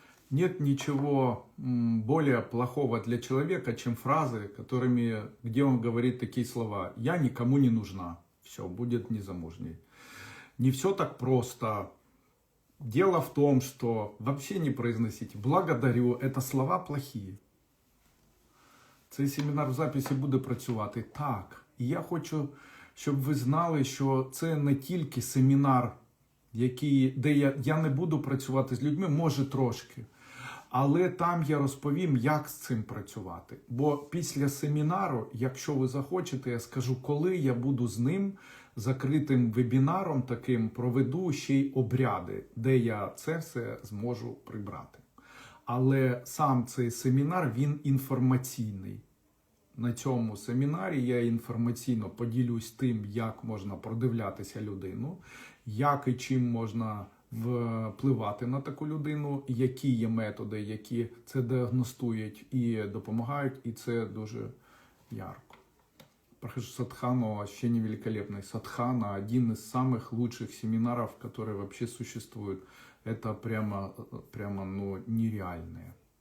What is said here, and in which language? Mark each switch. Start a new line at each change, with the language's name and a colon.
Russian: Нет ничего более плохого для человека, чем фразы, где он говорит такие слова. «Я никому не нужна». Все, будет незамужней. Не все так просто. Дело в том, что вообще не произносите «благодарю». Это слова плохие.
Ukrainian: Цей семінар в записі буде працювати. Так. І я хочу, щоб ви знали, що це не тільки семінар, де я не буду працювати з людьми, може трошки. Але там я розповім, як з цим працювати. Бо після семінару, якщо ви захочете, я скажу, коли я буду з ним закритим вебінаром таким, проведу ще й обряди, де я це все зможу прибрати. Але сам цей семінар, він інформаційний. На цьому семінарі я інформаційно поділюсь тим, як можна продивлятися людину, як і чим можна впливати на таку людину, які є методи, які це діагностують і допомагають, і це дуже ярко.
Russian: Прохожу Садхану, ощущение великолепной. Садхана – один из самых лучших семинаров, которые вообще существуют. Это прямо нереальные.